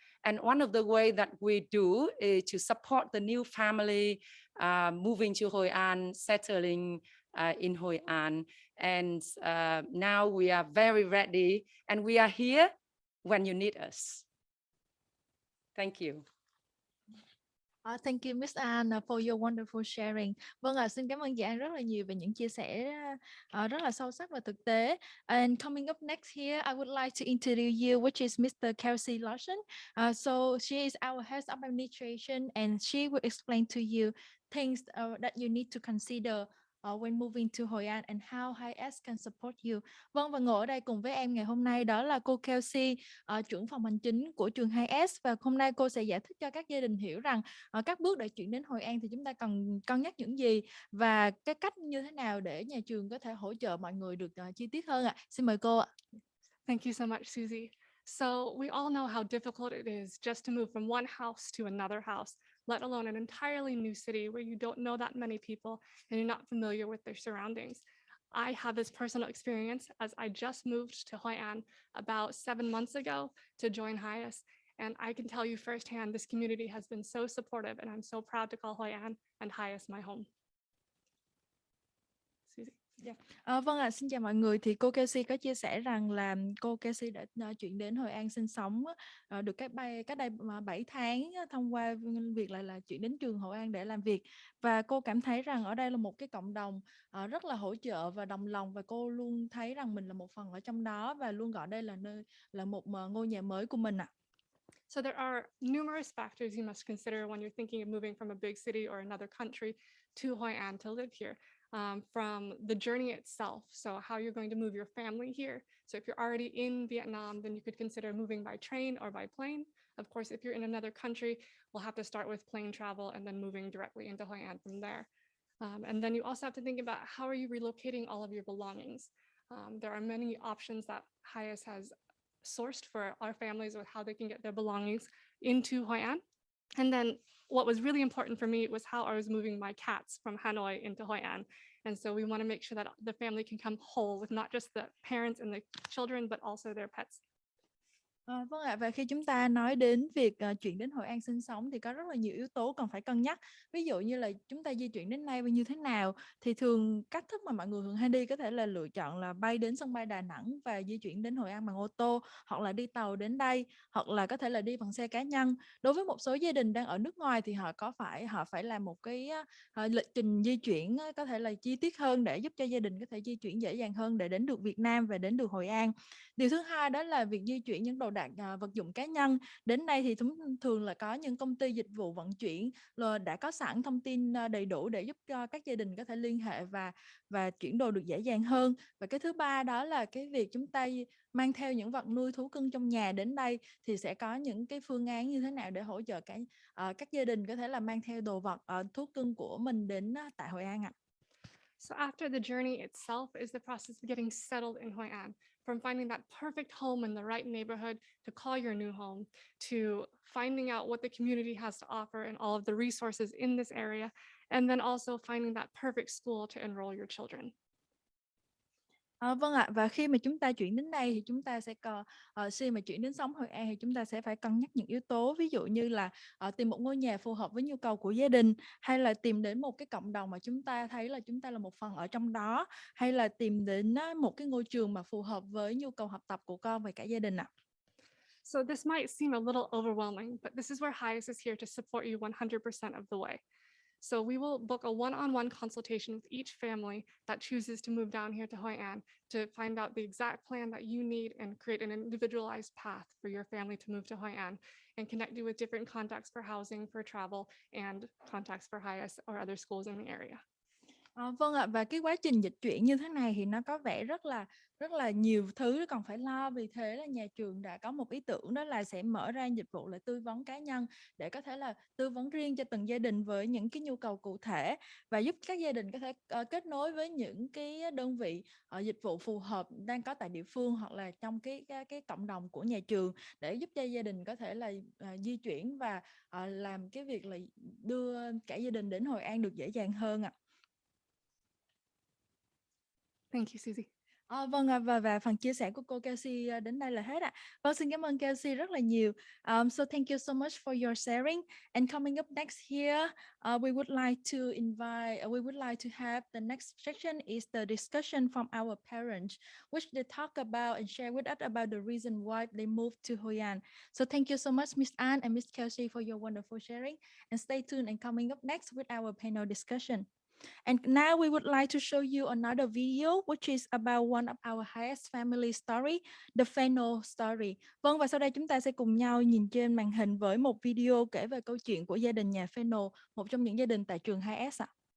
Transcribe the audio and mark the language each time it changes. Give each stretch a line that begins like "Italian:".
English: And one of the ways that we do is to support the new family moving to Hoi An, settling in Hoi An. And now we are very ready and we are here when you need us. Thank you. Thank you, Miss An, for your wonderful sharing.
Vietnamese: Vâng ạ, xin cảm ơn chị An rất là nhiều về những chia sẻ rất là sâu sắc và thực tế.
English: And coming up next here, I would like to introduce you, which is Mr. Kelsey Larson. So she is our head of administration, and she will explain to you things that you need to consider when moving to Hoi An and how HIS can support you.
Vietnamese: Vâng, và ngồi ở đây cùng với em ngày hôm nay đó là cô Kelsey, trưởng phòng hành chính của trường HIS, và hôm nay cô sẽ giải thích cho các gia đình hiểu rằng các bước để chuyển đến Hội An thì chúng ta cần cân nhắc những gì và cái cách như thế nào để nhà trường có thể hỗ trợ mọi người được chi tiết hơn ạ. Xin mời cô ạ.
English: Thank you so much, Susie. So we all know how difficult it is just to move from one house to another house, let alone an entirely new city where you don't know that many people and you're not familiar with their surroundings. I have this personal experience as I just moved to Hoi An about 7 months ago to join HIS. And I can tell you firsthand, this community has been so supportive, and I'm so proud to call Hoi An and HIS my home. Susie. Yeah.
Vietnamese: Vâng ạ, xin chào mọi người. Thì cô Kelsey có chia sẻ rằng là cô Kelsey đã chuyển đến Hội An sinh sống được cách đây 7 tháng thông qua việc là chuyển đến trường Hội An để làm việc. Và cô cảm thấy rằng ở đây là một cái cộng đồng rất là hỗ trợ và đồng lòng, và cô luôn thấy rằng mình là một phần ở trong đó và luôn gọi đây là một ngôi nhà mới của mình ạ.
English: So there are numerous factors you must consider when you're thinking of moving from a big city or another country to Hoi An to live here. From the journey itself, so how you're going to move your family here. So if you're already in Vietnam, then you could consider moving by train or by plane. Of course, if you're in another country, we'll have to start with plane travel and then moving directly into Hoi An from there. And then you also have to think about how are you relocating all of your belongings. There are many options that HIS has sourced for our families with how they can get their belongings into Hoi An. And then what was really important for me was how I was moving my cats from Hanoi into Hoi An. And so we want to make sure that the family can come whole with not just the parents and the children, but also their pets.
Vietnamese: Vâng ạ, và khi chúng ta nói đến việc chuyển đến Hội An sinh sống thì có rất là nhiều yếu tố cần phải cân nhắc. Ví dụ như là chúng ta di chuyển đến đây như thế nào, thì thường cách thức mà mọi người thường hay đi có thể là lựa chọn là bay đến sân bay Đà Nẵng và di chuyển đến Hội An bằng ô tô, hoặc là đi tàu đến đây, hoặc là có thể là đi bằng xe cá nhân. Đối với một số gia đình đang ở nước ngoài thì họ phải làm một cái lịch trình di chuyển có thể là chi tiết hơn để giúp cho gia đình có thể di chuyển dễ dàng hơn để đến được Việt Nam và đến được Hội An. Điều thứ hai đó là việc di chuyển những đồ đạc vật dụng cá nhân. Đến đây thì thường là có những công ty dịch vụ vận chuyển đã có sẵn thông tin đầy đủ để giúp cho các gia đình có thể liên hệ và chuyển đồ được dễ dàng hơn. Và cái thứ ba đó là cái việc chúng ta mang theo những vật nuôi thú cưng trong nhà đến đây, thì sẽ có những cái phương án như thế nào để hỗ trợ các gia đình có thể là mang theo đồ vật thú cưng của mình đến tại Hội An ạ.
English: So after the journey itself is the process of getting settled in Hoi An, from finding that perfect home in the right neighborhood to call your new home, to finding out what the community has to offer and all of the resources in this area, and then also finding that perfect school to enroll your children.
Vietnamese: Vâng ạ, và khi mà chúng ta chuyển đến đây thì chúng ta sẽ khi mà chuyển đến sống Hội An thì chúng ta sẽ phải cân nhắc những yếu tố, ví dụ như là tìm một ngôi nhà phù hợp với nhu cầu của gia đình, hay là tìm đến một cái cộng đồng mà chúng ta thấy là chúng ta là một phần ở trong đó, hay là tìm đến một cái ngôi trường mà phù hợp với nhu cầu học tập của con và cả gia đình ạ.
English: So this might seem a little overwhelming, but this is where Hias is here to support you 100% of the way. So we will book a one-on-one consultation with each family that chooses to move down here to Hoi An to find out the exact plan that you need and create an individualized path for your family to move to Hoi An, and connect you with different contacts for housing, for travel, and contacts for Hias or other schools in the area.
Vietnamese: Vâng ạ, và cái quá trình dịch chuyển như thế này thì nó có vẻ rất là nhiều thứ còn phải lo. Vì thế là nhà trường đã có một ý tưởng, đó là sẽ mở ra dịch vụ là tư vấn cá nhân, để có thể là tư vấn riêng cho từng gia đình với những cái nhu cầu cụ thể, và giúp các gia đình có thể kết nối với những cái đơn vị dịch vụ phù hợp đang có tại địa phương, hoặc là trong cái cộng đồng của nhà trường, để giúp cho gia đình có thể là di chuyển và làm cái việc là đưa cả gia đình đến Hội An được dễ dàng hơn ạ.
English: Thank you, Susie.
Vietnamese: Vâng ạ, và phần chia sẻ của cô Kelsey đến đây là hết ạ. Vâng, xin cảm ơn Kelsey rất là nhiều.
English: So thank you so much for your sharing. And coming up next here, we would like to have the next section is the discussion from our parents, which they talk about and share with us about the reason why they moved to Hoi An. So thank you so much, Miss Ann and Miss Kelsey, for your wonderful sharing. And stay tuned and coming up next with our panel discussion. And now we would like to show you another video which is about one of our highest family story, the Fennel story.
Vietnamese: Vâng, và sau đây chúng ta sẽ cùng nhau nhìn trên màn hình với một video kể về câu chuyện của gia đình nhà Fennel, một trong những gia đình tại trường 2S ạ.